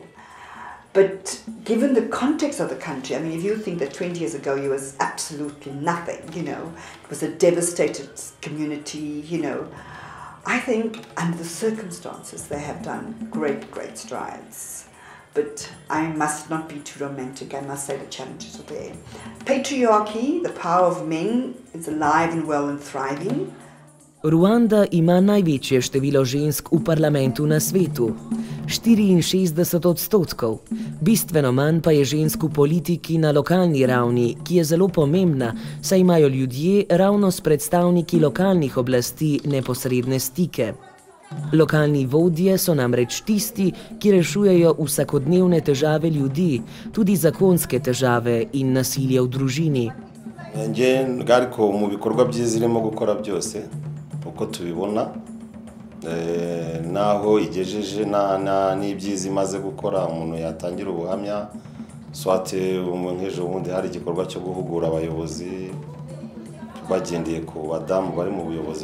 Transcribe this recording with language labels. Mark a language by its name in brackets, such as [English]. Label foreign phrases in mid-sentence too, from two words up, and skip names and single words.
[English] But given the context of the country, I mean, if you think that 20 years ago it was absolutely nothing, it was a devastated community, I think under the circumstances they have done great, great strides. But I must not be too romantic, I must say the challenges are there. Patriarchy, the power of men, is alive and well and thriving. [Slovenian] Ruanda ima največje število žensk v parlamentu na svetu, 64%. Bistveno manj pa je žensk v politiki na lokalni ravni, ki je zelo pomembna, saj imajo ljudje ravno s predstavniki lokalnih oblasti neposredne stike. Lokalni vodje so namreč tisti, ki rešujejo vsakodnevne težave ljudi, tudi zakonske težave in nasilje v družini. [Kinyarwanda] Gariko mu bikorwa byiza irimo gukora byose uko tubibona naho igejeje n'ibyiza imaze gukora umuntu yatangira ubuhamya swate nk'ejo bundi hari igikorwa cyo guhugura abayobozi bagendeye ku badamu bari mu buyobozi